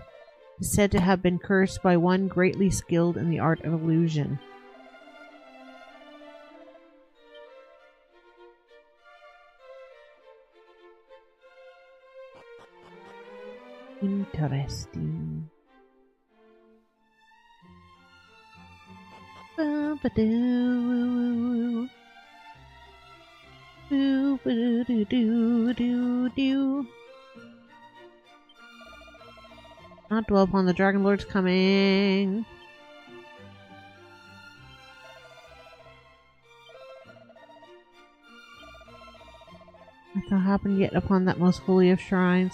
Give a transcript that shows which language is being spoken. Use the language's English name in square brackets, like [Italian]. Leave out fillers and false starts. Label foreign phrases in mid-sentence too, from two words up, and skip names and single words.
[English] It is said to have been cursed by one greatly skilled in the art of illusion. Interesting. Ba-ba-doo. Do-ba-do-do-do-do-do. Not dwell upon the Dragon Lord's coming. Hath thou happened yet upon that most holy of shrines?